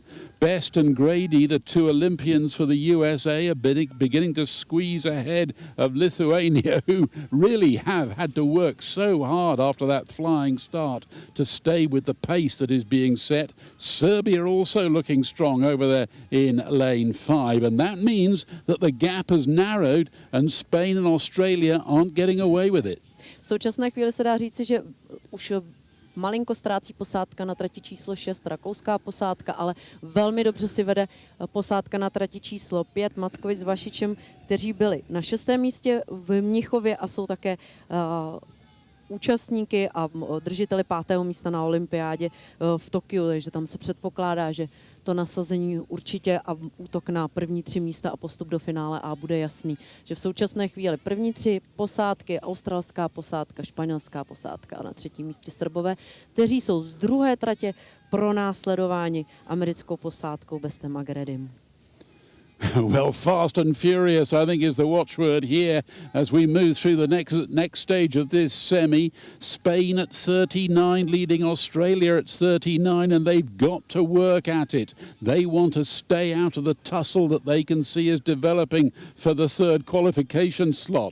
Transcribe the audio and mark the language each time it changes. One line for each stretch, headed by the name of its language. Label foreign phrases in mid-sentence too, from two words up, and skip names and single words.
English: Best and Grady, the two Olympians for the USA, are beginning to squeeze ahead of Lithuania, who really have had to work so hard after that flying start to stay with the pace that is being set. Serbia also looking strong over there in lane 5, and that means that the gap has narrowed and Spain and Australia aren't getting away with it.
Czech: V současné chvíli se dá říci, že už malinko ztrácí posádka na trati číslo 6, rakouská posádka, ale velmi dobře si vede posádka na trati číslo 5, Mackovič s Vašičem, kteří byli na 6. místě v Mnichově a jsou také účastníky a držiteli 5. místa na olympiádě v Tokiu, takže tam se předpokládá, že to nasazení určitě a útok na první 3 místa a postup do finále A bude jasný, že v současné chvíli první 3 posádky, australská posádka, španělská posádka a na 3. místě Srbové, kteří jsou z druhé tratě pronásledováni americkou posádkou Bestem a Gredim.
English: Well, fast and furious, I think, is the watchword here as we move through the next stage of this semi. Spain at 39, leading Australia at 39, and they've got to work at it. They want to stay out of the tussle that they can see as developing for the third qualification slot.